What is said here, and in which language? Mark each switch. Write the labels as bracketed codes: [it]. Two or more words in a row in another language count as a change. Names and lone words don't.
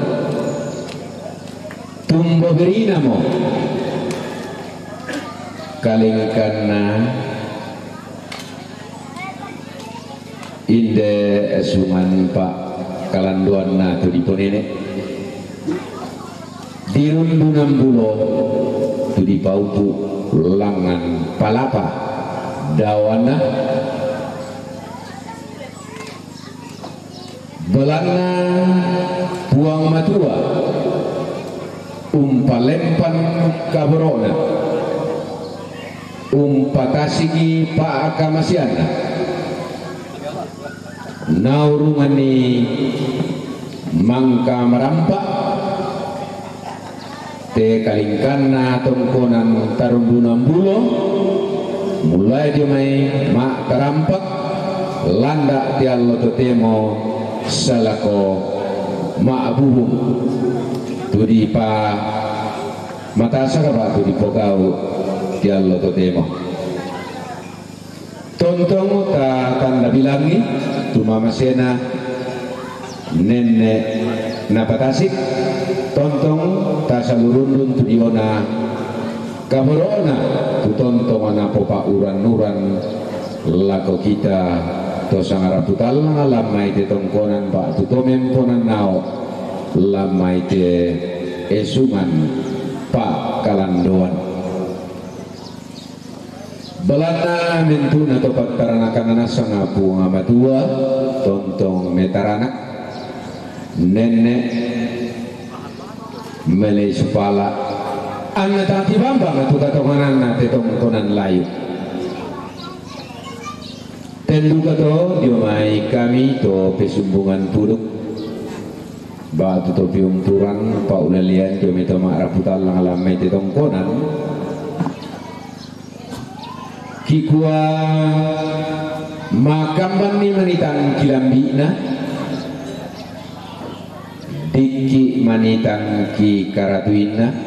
[sda] tumbo berinamo kalingkana inde esuman pak kalanduanna tu diponene dirundunam bulo tu di paupu langan palapa dawana belana puang matua umpalempan kaborona umpakasigi pa akamasiana naurungani mangka merampak te kalingkana tongkonan tarumbunan bulo mulai dia mai mak terampak landa ti allo totemo salako mak bubung tudi pa mata sakaba tudi pokau ti allo totemo tontong ta tanda bilangi tuma masena nenek napatasik tontong ta salurundun tudiona kaborona tu tontong ana popa uran-uran lako kita to sangaraputal lamai te tongkonan ba tu tomemponan nao lamai te esuman pa kalandoan belana mentuna to pagtaranakan sanga bunga matua tontong metaranak nenek melei supala anna tati bambang tu katonganan na te tongkonan layu tendu kato diomai kami to pesumbungan puruk ba tu to piung turang pa ulalian kami to maraputal lang alamai te tongkonan kikua makamban ni manitang kilambina diki manitang ki karatuina